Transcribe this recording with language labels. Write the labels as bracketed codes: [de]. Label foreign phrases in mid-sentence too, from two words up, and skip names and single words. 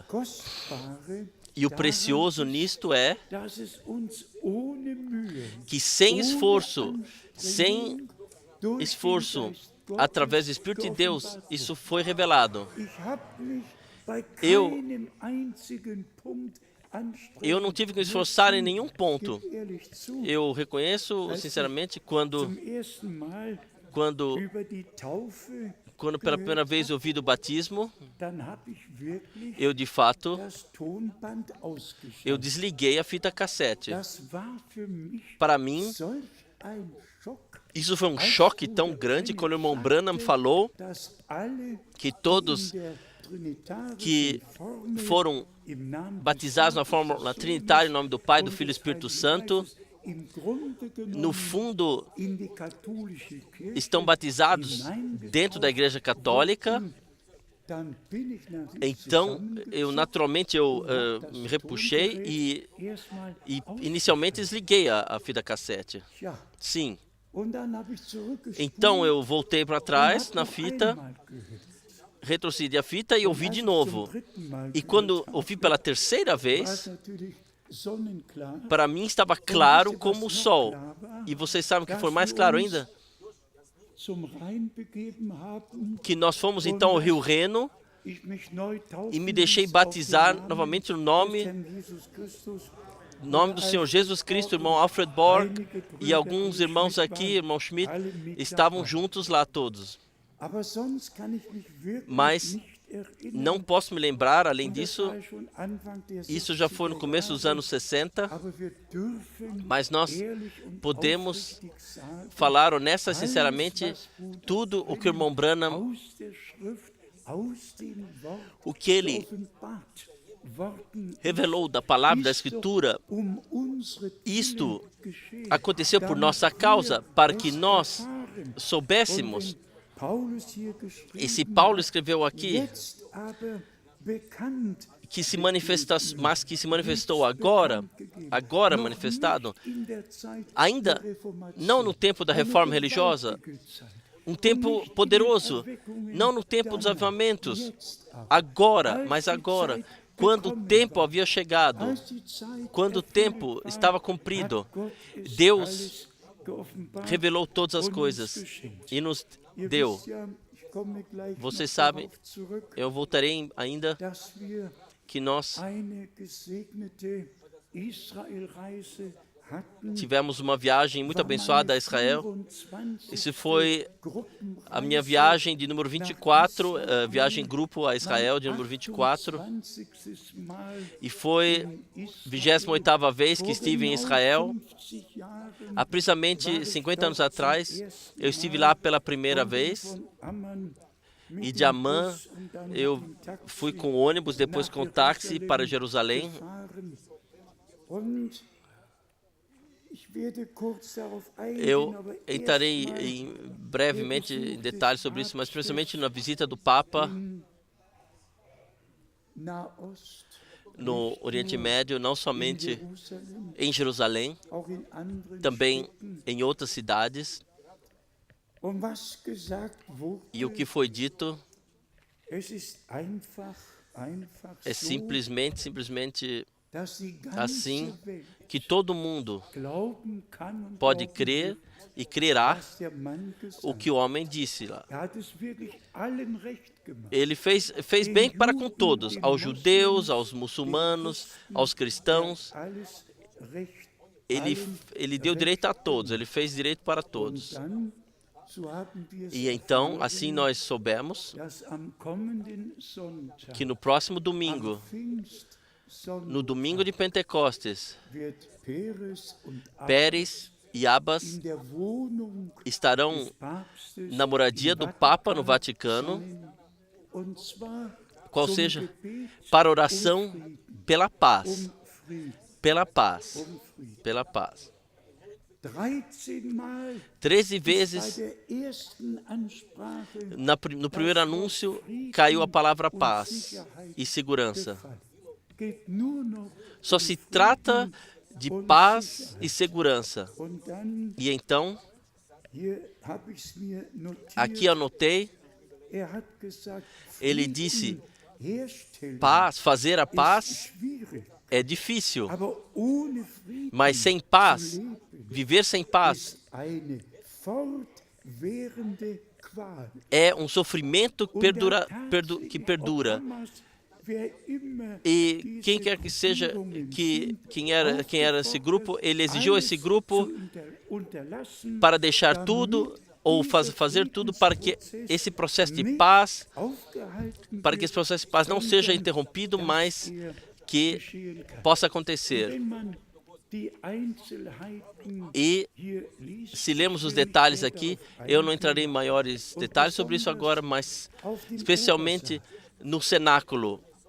[pt] E o precioso nisto é que sem esforço, através do Espírito de Deus, isso foi revelado. Eu não tive que me esforçar em nenhum ponto. Eu reconheço, sinceramente, quando Quando pela primeira vez eu ouvi do batismo, [de] dann habe ich wirklich [pt] eu de fato, [de] das Tonband ausgeschaltet. [pt] eu desliguei a fita cassete. [de] Das war für mich [pt] Para mim, [de] solch ein Schock, [pt] isso foi um choque tão grande quando o irmão Branham falou [de] dass alle [pt] que todos [de] in der trinitarischen [pt] que [de] Formel [pt] foram [de] im Namen [pt] batizados na fórmula trinitária em nome do Pai, do Filho e do Espírito Santo, [de] im Grunde genommen [pt] no fundo [de] in die katholische Kirche [pt] estão batizados dentro da Igreja Católica. [de] dann bin ich natürlich [pt] Então, eu naturalmente me repuxei [de] erstmal [pt] e inicialmente desliguei a fita cassete. [de] ja, [pt] Sim. [de] und dann habe ich zurückgespult [pt] Então eu voltei para trás [de] und [pt] na [de] hab noch [pt] fita, [de] einmal gehört. [pt] retrocedi a fita e ouvi de novo. [de] Zum dritten Mal [pt] E quando ouvi pela terceira [de] war es [pt] vez, [de] natürlich sonnenklar, [pt] para mim estava claro como o sol. E vocês sabem o que foi mais claro ainda? [de] zum Rhein begeben haben, [pt] Que nós fomos então ao Rio Reno [de] ich mich neu taufen [pt] e me deixei [de] ließ [pt] batizar [de] auf den Namen [pt] novamente no [de] des [pt] nome [de] Herrn Jesus Christus. [pt] do Senhor Jesus Cristo, irmão Alfred Borg e alguns irmãos aqui, irmão Schmidt, estavam juntos lá todos. [de] Aber sonst kann ich mich wirklich [pt] Mas [de] nicht erinnern. [pt] não posso me lembrar, além [de] Und das [pt] disso, [de] war schon Anfang der [pt] isso já foi no [de] 60er [pt] começo dos [de] Jahre. [pt] anos 60, [de] Aber wir dürfen [pt] mas nós [de] ehrlich und [pt] podemos [de] aufrichtig sagen, [pt] falar honesta e sinceramente tudo o que o irmão Branham, [de] aus der Schrift, aus dem Wort [pt] o que ele [de] geoffenbart worden [pt] revelou da palavra da Escritura, [de] um unsere [pt] isto [de] Willen geschehen, [pt] aconteceu por [de] damit [pt] nossa [de] wir [pt] causa, para [de] das [pt] que nós [de] erfahren. [pt] soubéssemos. [de] Und wenn Paulus hier geschrieben [pt] E se Paulo escreveu aqui [de] jetzt aber bekannt, [pt] que se manifesta, mas que se manifestou agora [de] noch [pt] manifestado, [de] nicht in der Zeit [pt] ainda [de] der Reformation, [pt] não no tempo da [de] eine [pt] reforma religiosa, [de] gewaltige Zeit, [pt] um tempo poderoso, não no tempo dos avivamentos, agora, mas agora, quando o tempo havia chegado, [de] als die Zeit [pt] quando o tempo [de] erfüllt war, [pt] estava cumprido, [de] hat Gott es [pt] Deus [de] alles geoffenbart [pt] revelou todas as [de] und uns [pt] coisas [de] geschenkt. [pt] e nos [de] Ihr [pt] deu. [de] wisst ja, ich komme gleich [pt] Vocês [de] noch [pt] sabem, [de] darauf zurück, [pt] eu voltarei ainda, [de] dass wir [pt] que nós [de] eine gesegnete Israelreise hatten. [pt] tivemos uma viagem muito abençoada a Israel. 25. Isso foi [de] Gruppenreise [pt] a minha viagem de número 24, viagem em grupo a Israel de número 24, [de] 28. Mal [pt] e foi [de] in [pt] 28ª vez que estive em Israel. [de] 50 Jahren [pt] Há precisamente 50 anos atrás, eu estive lá pela primeira vez, [de] von Amman mit [pt] e de [de] dem Amman Bus und dann [pt] eu [de] mit dem Taxi [pt] fui com ônibus, depois com táxi para Jerusalém. [de] gefahren. Und ich werde kurz darauf eingehen, [pt] Eu [de] aber [pt] entrarei [de] erstmal [pt] brevemente em detalhes sobre isso, mas principalmente na visita do Papa [de] Nahost, [pt] no Oriente Médio, não [de] in [pt] somente Jerusalem, em Jerusalém, [de] auch in anderen [pt] também [de] Städten. [pt] em outras cidades. [de] Und was gesagt wurde, [pt] E o que foi dito [de] es ist einfach [pt] é [de] so, [pt] simplesmente [de] dass die ganze [pt] assim [de] Welt [pt] que todo mundo [de] glauben kann und [pt] pode [de] glauben [pt] crer [de] wird, [pt] e crerá [de] was der Mann gesagt [pt] o que o homem disse lá. [de] hat es wirklich allen recht gemacht. [pt] Ele fez bem para com todos, aos judeus, aos muçulmanos, aos cristãos. [de] Alles recht, [pt] Ele deu direito a todos, ele fez direito para [de] und [pt] todos. [de] dann, so haben wir es [pt] E então, [de] erfahren, [pt] assim nós soubemos [de] dass am kommenden Sonntag, [pt] que no próximo [de] am [pt] domingo, [de] Pfingstsonntag, [pt] no domingo de Pentecostes, [de] wird Peres und [pt] Pérez e Abbas [de] in der Wohnung [pt] estarão [de] des Papstes [pt] na moradia do [de] im [pt] Papa no [de] Vatikan [pt] Vaticano, [de] sein, und zwar [pt] qual [de] zum [pt] seja, [de] Gebet [pt] para oração pela paz, [de] Frieden, [pt] pela paz, [de] Frieden. [pt] pela paz. [de] 13 Mal 13 bei [pt] vezes [de] der ersten Ansprache [pt] no primeiro anúncio caiu a palavra paz e segurança. [de] gefallen. Geht nur noch [pt] Só se trata de paz e segurança. [de] und dann, [pt] E então, [de] hier habe ich es mir notiert, [pt] aqui anotei, [de] hat gesagt, [pt] ele [de] Frieden [pt] disse, [de] herstellen [pt] paz, fazer a [de] ist [pt] paz [de] schwierig, [pt] é difícil, [de] aber ohne Frieden [pt] mas sem paz, viver sem paz, [de] ist eine fortwährende Qual. [pt] é um sofrimento [de] Und [pt] que perdura. [de] damals, wer immer [pt] E [de] diese [pt] quem quer que seja, [de] Gruppierungen [pt] quem era esse grupo, ele exigiu esse grupo [de] zu unterlassen, [pt] para deixar tudo, ou fazer tudo para que esse processo de paz, para que esse processo de paz não seja interrompido, mas que possa acontecer. E se lemos os detalhes aqui, eu não entrarei em maiores detalhes sobre isso agora, mas especialmente no cenáculo.